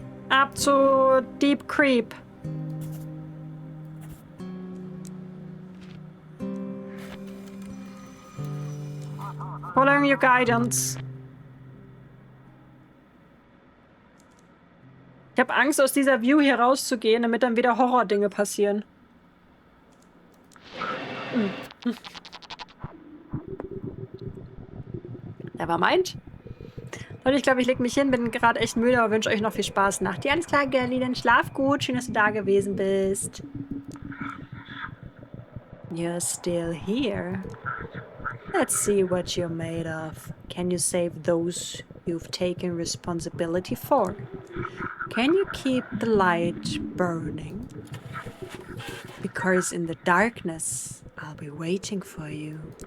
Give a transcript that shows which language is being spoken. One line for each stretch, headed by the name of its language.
English: Up to Deep Creek. Following your guidance.
German: Ich habe Angst, aus dieser View hier rauszugehen, damit dann wieder Horror-Dinge passieren.
English: Never mind.
German: Leute, ich glaube, ich lege mich hin, bin gerade echt müde, aber wünsche euch noch viel Spaß. Nacht. Ja, alles klar, Gerli, dann schlaf gut. Schön, dass du da gewesen bist.
English: You're still here. Let's see what you're made of. Can you save those you've taken responsibility for? Can you keep the light burning? Because in the darkness, I'll be waiting for you.